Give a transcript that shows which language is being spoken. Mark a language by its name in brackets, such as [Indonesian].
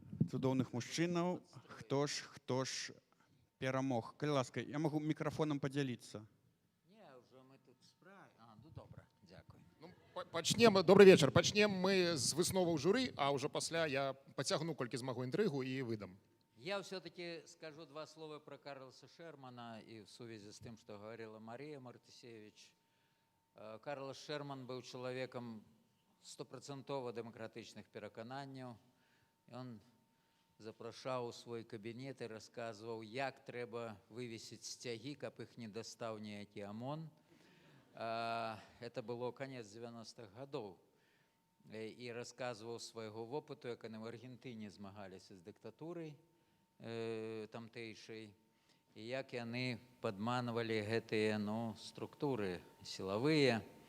[Belarusian] цудоўных мужчынаў. Хто ж перамог? Калі ласка, я магу мікрафонам падзяліцца. [Ukrainian] Не, вже ми тут справі. Ну добре, дякую. [Belarusian] Пачнем, добрый вечар. Пачнем мы з высноваў журы, а ўжо пасля я пацягну колькі змагу інтрыгу і выдам. [Russian] Я все-таки скажу два слова про Карлоса Шермана и в связи с тем, что говорила Мария Мартысевич. Карлос Шерман был человеком 100% демократичных переконанняў. [Belarusian] Он запрашаў у свой кабінет і расказваў, як трэба вывесіць сцягі, каб іх не дастаў ніякі ОМОН. [Russian] Это было конец 90-х годов. [Belarusian] І расказваў свайго вопыту, як яны в Аргентыне змагаліся з дыктатурай тамтэйшай, і як яны падманвалі гэтыя структуры сілавыя.